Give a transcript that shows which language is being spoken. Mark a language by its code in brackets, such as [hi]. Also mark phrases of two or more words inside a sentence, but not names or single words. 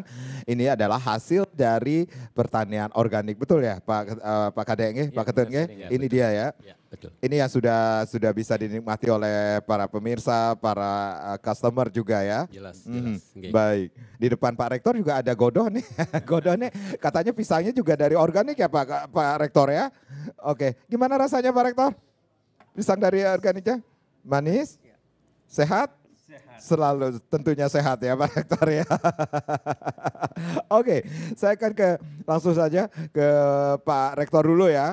[id] Ini adalah hasil dari pertanian organik, betul ya Pak Kadek, Pak Ketut? Ini betul. dia ya. Ya, betul. Ini yang sudah bisa dinikmati oleh para pemirsa, para customer juga ya. Jelas. Baik. Di depan Pak Rektor juga ada godoh nih. Godoh nih katanya pisangnya juga dari organik ya Pak Rektor ya. Oke, gimana rasanya Pak Rektor? Pisang dari organiknya? Manis? Sehat? Selalu tentunya sehat ya Pak Rektor ya. Oke, saya akan langsung saja ke Pak Rektor dulu ya.